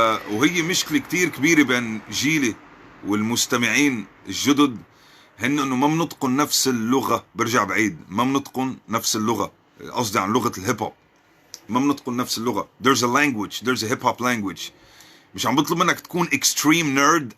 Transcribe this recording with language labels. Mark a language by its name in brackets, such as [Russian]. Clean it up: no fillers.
[Arabic] وهي مشكلة كتير كبيرة بين جيلي والمستمعين الجدد، هن انه ما بنتقن نفس اللغة. برجع بعيد، ما بنتقن نفس اللغة، قصدي عن لغة الهيب هوب. ما بنتقن نفس اللغة. [English] there's a language، there's a hip hop language. [Arabic] مش عم بطلب منك تكون [English] extreme nerd.